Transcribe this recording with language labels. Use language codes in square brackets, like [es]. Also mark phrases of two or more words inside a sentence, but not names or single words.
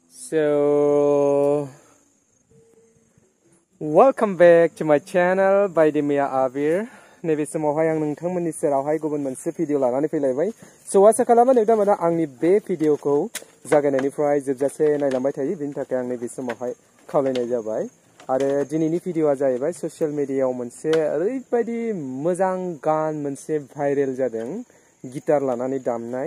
[en] So, welcome back to my channel by Demia Abir. [brx] नैबे समावहाय आं नोंथांमोननि सेरावहाय गुबुन मोनसे भिडिअ लानानै फैलायबाय। सो आसा खालामो नोंथांमोना आंनि बे भिडिअखौ जागायनायनिफ्राय जोबजासे नायलांबाय थायो, बिनि थाखाय आं नैबे समावहाय खावलायनाय जाबाय। आरो दिनैनि भिडिअआ जाहैबाय ससियेल मिडियायाव मोनसे ओरैबायदि मोजां गान मोनसे भाइरेल जादों, गिटार लानानै दामनाय।